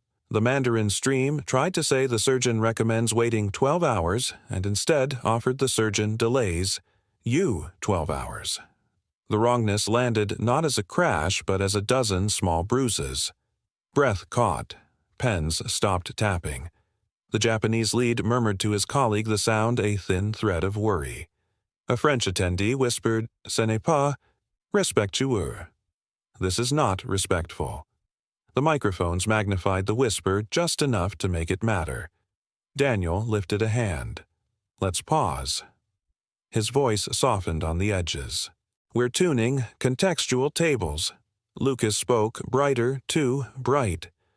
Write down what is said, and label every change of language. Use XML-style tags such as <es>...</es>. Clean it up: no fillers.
<en>The Mandarin stream tried to say the surgeon recommends waiting 12 hours and instead offered the surgeon delays, 12 hours. The wrongness landed not as a crash but as a dozen small bruises. Breath caught. Pens stopped tapping. The Japanese lead murmured to his colleague the sound a thin thread of worry. A French attendee whispered,</en> <fr>"Ce n'est pas respectueux."</fr> <en>This is not respectful. The microphones magnified the whisper just enough to make it matter. Daniel lifted a hand. Let's pause. His voice softened on the edges. We're tuning contextual tables. Lucas spoke brighter, too bright.</en>